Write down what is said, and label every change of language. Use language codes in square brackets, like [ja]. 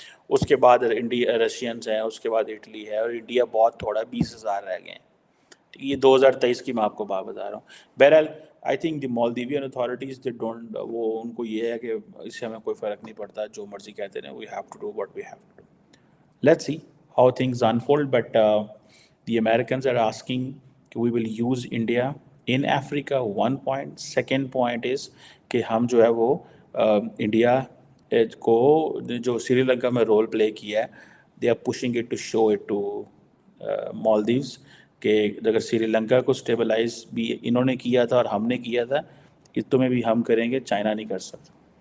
[ur] اس کے بعد India Russians ہیں، اس کے بعد اٹلی ہے، اور انڈیا بہت تھوڑا 20,000 رہ گئے ہیں. یہ 2023 کی میں آپ کو بات بتا رہا ہوں. بہرحال [en] I think the Maldivian authorities they don't, [ur] وہ ان کو یہ ہے کہ اس سے ہمیں کوئی فرق نہیں پڑتا، جو مرضی کہتے ہیں [en] we have to do [ur] what we have to do. [en] Let's see how things unfold, but the Americans are asking we will use India in Africa 1 point. Second point is [ur] کہ ہم جو ہے وہ انڈیا کو جو سری لنکا میں رول پلے کیا ہے [en] they are pushing it to show it to Maldives [ur] کہ اگر سری لنکا کو اسٹیبلائز بھی انہوں نے کیا تھا اور ہم نے کیا تھا اس تو میں بھی ہم کریں گے، چائنا نہیں کر سکتا.